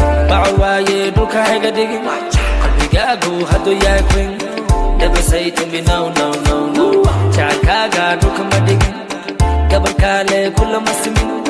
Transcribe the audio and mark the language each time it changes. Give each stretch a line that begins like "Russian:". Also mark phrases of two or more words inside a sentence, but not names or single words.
Somali: Bacwaaye dhulka hayga dhigin. Qalbigaagu hadduu yahay queen.
English: Never say to me no, no, no, no.
Somali: Jacaylkaaga dhulka ma dhigin. Gabar kale kula ma simin.